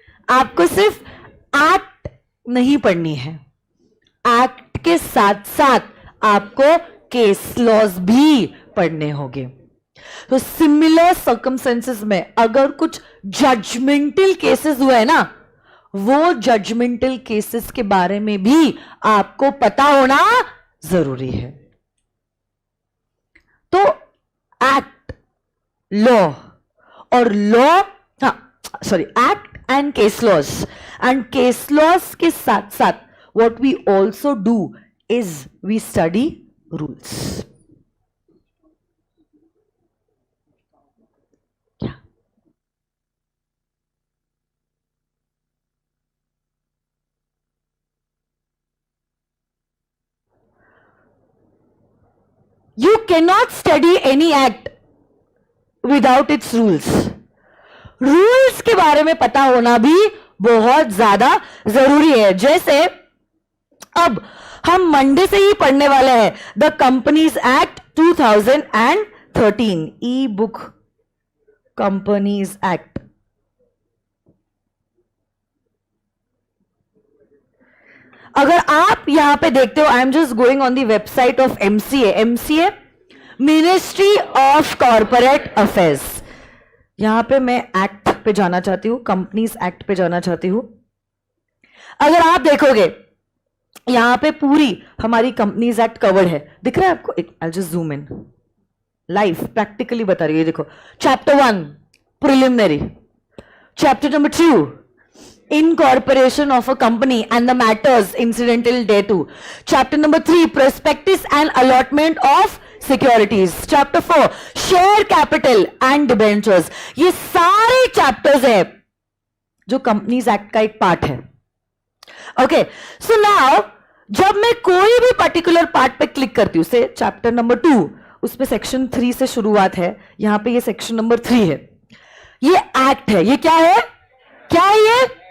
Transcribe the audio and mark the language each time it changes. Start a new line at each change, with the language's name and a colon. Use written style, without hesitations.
Hindi: आपको सिर्फ एक्ट नहीं पढ़नी है, एक्ट के साथ साथ आपको केस लॉज भी पढ़ने होंगे। तो सिमिलर सर्कमस्टेंसेस में अगर कुछ जजमेंटल केसेस हुए हैं ना, वो जजमेंटल केसेस के बारे में भी आपको पता होना जरूरी है। तो
English: act, law और law, act and case laws, and case laws
Hindi: के साथ साथ
English: what we also do is we study rules. Yeah. You cannot study any act without its rules.
Hindi: Rules के बारे में पता होना भी बहुत ज्यादा जरूरी है। जैसे अब हम मंडे से ही पढ़ने वाले हैं
English: the companies act 2013,
Hindi: E book companies act. अगर आप यहां पे देखते हो,
English: I am just going on the website of MCA, ministry of corporate affairs.
Hindi: यहां पे मैं एक्ट पे जाना चाहती हूं, कंपनीज एक्ट पे जाना चाहती हूं। अगर आप देखोगे यहां पे पूरी हमारी कंपनीज एक्ट कवर्ड है, दिख रहा है आपको?
English: I just zoom in, live practically
Hindi: बता रही है।
English: देखो chapter 1 preliminary, chapter number 2 incorporation of a company and the matters incidental thereto, chapter number 3 prospectus and allotment of securities, chapter 4 share capital and debentures.
Hindi: ये सारे chapters है जो companies act का एक पार्ट है।
English: okay, so now
Hindi: जब मैं कोई भी पर्टिकुलर पार्ट पे क्लिक करती हूं, से चैप्टर नंबर 2, उस पे सेक्शन 3 से शुरुआत है, यहां पे ये सेक्शन नंबर 3 है, ये एक्ट है। ये क्या है? क्या है ये?